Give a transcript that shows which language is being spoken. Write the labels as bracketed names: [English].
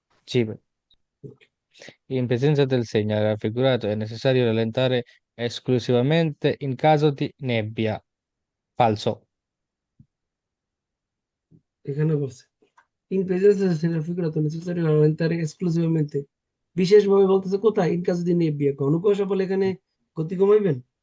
[Italian] Sì. In presenza del segnale raffigurato è necessario rallentare esclusivamente in caso di nebbia. Falso. [Bangla] এখানে বলছে [Italian] ইন প্রেজেন্স del segnale raffigurato è necessario rallentare esclusivamente, [Bangla] বিশেষভাবে বলতেছে কোথায়? In কাজে দিন নেবিয়া, ঘন কুয়াশা বলে এখানে গতি কমাইবেন?